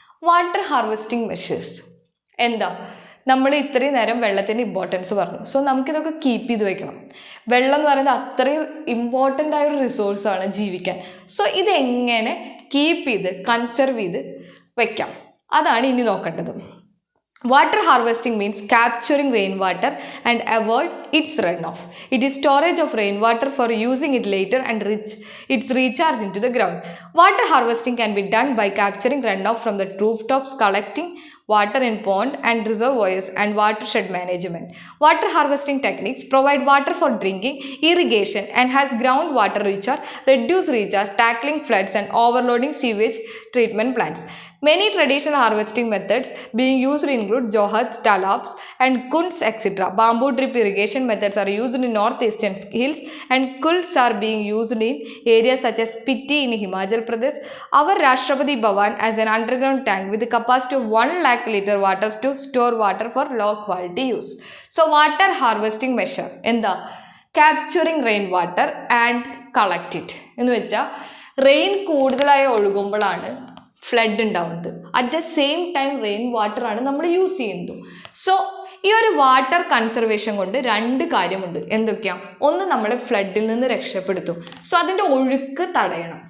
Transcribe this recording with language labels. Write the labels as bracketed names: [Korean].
[Malayalam] Water harvesting measures എന്താ? നമ്മൾ ഇത്രയും നേരം വെള്ളത്തിൻ്റെ ഇമ്പോർട്ടൻസ് പറഞ്ഞു. സോ നമുക്കിതൊക്കെ കീപ്പ് ചെയ്ത് വെക്കണം. വെള്ളം എന്ന് പറയുന്നത് അത്രയും ഇമ്പോർട്ടൻ്റ് ആയൊരു റിസോഴ്സാണ് ജീവിക്കാൻ. സോ ഇതെങ്ങനെ കീപ്പ് ചെയ്ത് കൺസർവ് ചെയ്ത് വെക്കാം, അതാണ് ഇനി നോക്കേണ്ടത്. [English] Water harvesting means capturing rainwater and avoid its runoff. It is storage of rainwater for using it later and its recharge into the ground. Water harvesting can be done by capturing runoff from the rooftops, collecting water in pond and reservoirs, and watershed management. Water harvesting techniques provide water for drinking, irrigation, and has groundwater recharge, reduce recharge, tackling floods and overloading sewage treatment plants. Many traditional harvesting methods being used include johats, talabs, and kunds, etc. Bamboo drip irrigation methods are used in northeastern hills, and kulls are being used in areas such as Spiti in Himachal Pradesh. Our Rashtrapati Bhavan has an underground tank with a capacity of 1 lakh liter water to store water for low quality use. So water harvesting measure എന്താ? Capturing rainwater and collect it. [Malayalam] എന്ന് വെച്ചാൽ rain കൂടുതലായി ഒഴുകുമ്പോഴാണ് flood ഉണ്ടാവുന്നത്. [English] at the same time [Malayalam] rain വാട്ടറാണ് നമ്മൾ use ചെയ്യുന്നത്. So ഈ ഒരു water conservation കൊണ്ട് 2 കാര്യമുണ്ട്. എന്തൊക്കെയാണ്? ഒന്ന്, നമ്മൾ ഫ്ലഡിൽ നിന്ന് രക്ഷപ്പെടുത്തും. സോ അതിൻ്റെ ഒഴുക്ക് തടയണം.